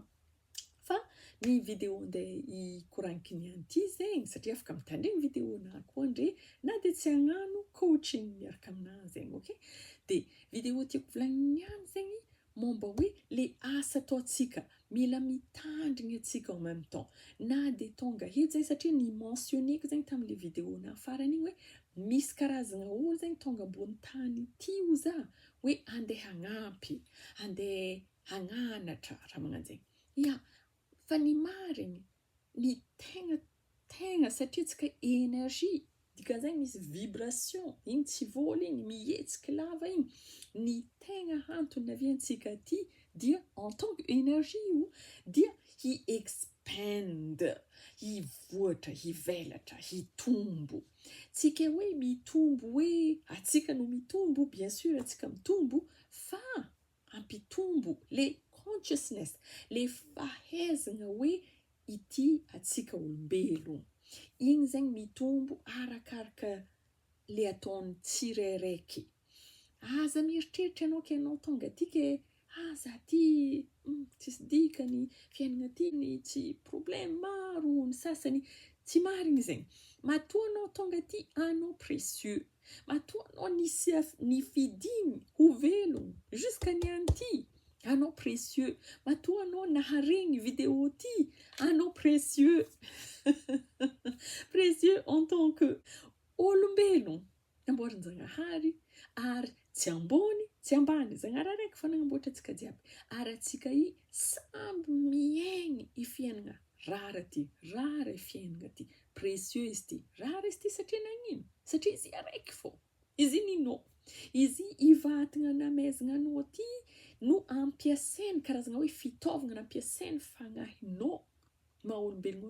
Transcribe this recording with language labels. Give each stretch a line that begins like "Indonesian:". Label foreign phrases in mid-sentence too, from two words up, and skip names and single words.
Malagasy: Fa ny vidéo andeha hikoragniky niany ty zegny satria afaka mitandregny vidéo-na koa andre na de tsy hagnano coaching miaraka amina zegny, ok? De vidéo tiako volagniny niany zegny momba hoe le asa ataontsika mila mitandrigny atsika
French: en même temps.
Malagasy: Na de tonga eto zay satria ny mentionné ko zegny tamin'le vidéo-na farany igny hoe misy karazagna olo zegny tonga ambony tany ty ho za hoe andeha hagnampy, andeha hagnanatra raha magnano zegny. Ya, fa ny marigny, ny tegna satria tsika énergie, dikan'izegny misy vibration, igny tsy vola igny, mihetsiky lava igny. Ny tegna antony naviantsika ty dia
French: en tant que énergie
Malagasy: io dia hi-expand, hivoatra, hivelatra, hitombo. Tsika hoe mitombo hoe atsika no mitombo,
French: bien sûr
Malagasy: atsika mitombo, fa ampitombo le consciousness, le fahaizana hoe ity atsika olombelogno. Igny zegny mitombo arakaraka le ataony tsirairaiky. Aza mieritreritra anao ke anao tonga aty ke za ty tsisy dikany, fiainana ty ny tsy problème maro, ny sasany tsy marigny zegny. Matoa anao tonga aty anao précieux. Matoa anao nifidigny ho velogno jusqu'à niany ty. Anao précieux. Matoa anao naharegny vidéo ty. Anao précieux.
French: Précieux en tant que
Malagasy: olombelogno namboarin-janahary ary tsy ambony tsy ambany zanahary araiky fa nagnamboatra antsika jiaby ary atsika i samby miaigny i fiainana rara ty rara i fiainana ty précieux izy ty rara izy ty satria nagnino satria izy araiky fô izy ninao izy ivatagna namezagna anao ty no ampiasainy karazagna hoe fitaovagna nampiasainy fagnahinao maha olombelogno